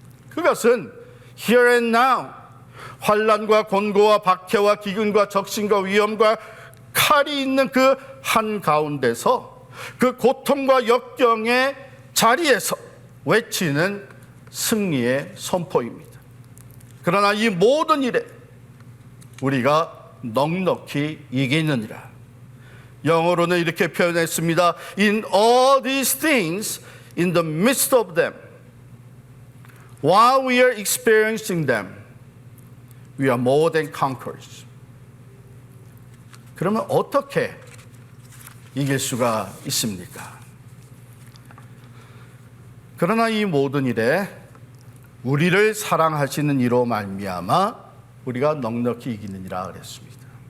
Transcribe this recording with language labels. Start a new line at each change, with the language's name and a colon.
Korean: 그것은
English: here and now,
Korean: 환난과 곤고와 박해와 기근과 적신과 위험과 칼이 있는 그 한가운데서 그 고통과 역경의 자리에서 외치는 승리의 선포입니다. 그러나 이 모든 일에 우리가 넉넉히 이기느니라. 영어로는 이렇게 표현했습니다.
English: In all these things, in the midst of them, while we are experiencing them, we are more than conquerors.
Korean: 그러면 어떻게 이길 수가 있습니까? 그러나 이 모든 일에 우리를 사랑하시는 이로 말미암아 우리가 넉넉히 이기느니라 그랬습니다.